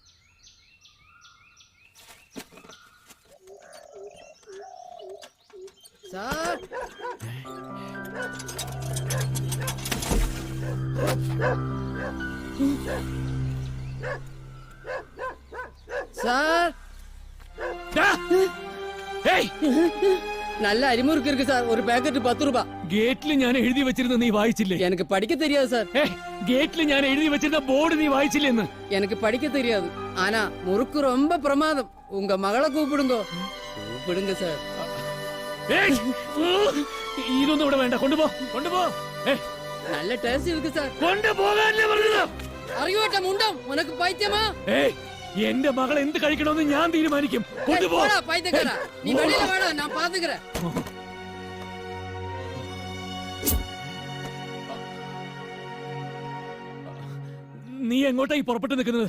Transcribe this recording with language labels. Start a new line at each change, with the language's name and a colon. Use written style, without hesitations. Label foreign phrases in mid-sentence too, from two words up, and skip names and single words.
Malayalam: സാർ, സാർ,
Tamil: நல்ல அரிமுறுக்கு இருக்கு சார். ஒரு பேக்கெட் 10 ரூபாய்.
Malayalam: ഗേറ്റിൽ ഞാൻ എഴുതി വെച്ചിരുന്ന നീ വായിച്ചില്ലേ?
Tamil: எனக்கு படிக்க தெரியாது சார்.
Malayalam: ഗേറ്റിൽ ഞാൻ എഴുതി വെച്ചിരുന്ന ബോർഡ് നീ വായിച്ചില്ലെന്ന്?
Tamil: எனக்கு படிக்க தெரியாது. ஆனா முறுக்கு ரொம்ப பிரமாதம். உங்க மகளை கூப்பிடுங்க. கூப்பிடுங்க சார்.
Malayalam: ഇതൊന്നും ഇവിടെ വേണ്ട. കൊണ്ടുപോ, കൊണ്ടുപോ.
Tamil: நல்ல டேஸ்ட் இருக்கு சார்.
Malayalam: കൊണ്ടുപോകാനല്ലേ പറഞ്ഞത്?
Tamil: அறியோட்டெ முண்டம், உனக்கு பைத்தியமா?
Malayalam: എന്റെ മകൾ എന്ത് കഴിക്കണമെന്ന് ഞാൻ തീരുമാനിക്കും. കൊണ്ടുപോ.
Tamil: பைத்தியக்காரா, நீ வெளியில வாடா, நான் பாத்துக்கற.
Malayalam: നീ എങ്ങോട്ടായി പുറപ്പെട്ടു നിൽക്കുന്നത്?